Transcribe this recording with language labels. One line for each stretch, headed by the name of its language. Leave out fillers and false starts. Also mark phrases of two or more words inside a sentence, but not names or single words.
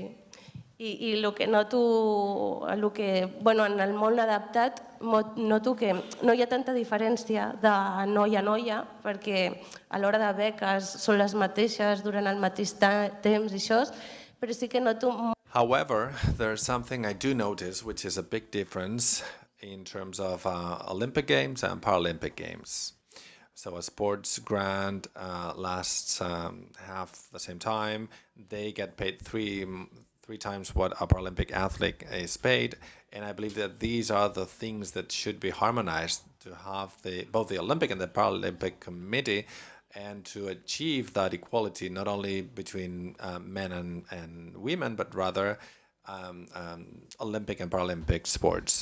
Catalan: I el que noto, bueno, en el món adaptat, noto que no hi ha tanta diferència de noia a noia, perquè a l'hora de beques són les mateixes durant el mateix temps i això, però sí que noto...
English: However, there's something I do notice, which is a big difference in terms of Olympic Games and Paralympic Games. So a sports grant lasts half the same time. They get paid three times what a Paralympic athlete is paid, and I believe that these are the things that should be harmonized to have both the Olympic and the Paralympic Committee, and to achieve that equality not only between men and women, but rather Olympic and Paralympic sports.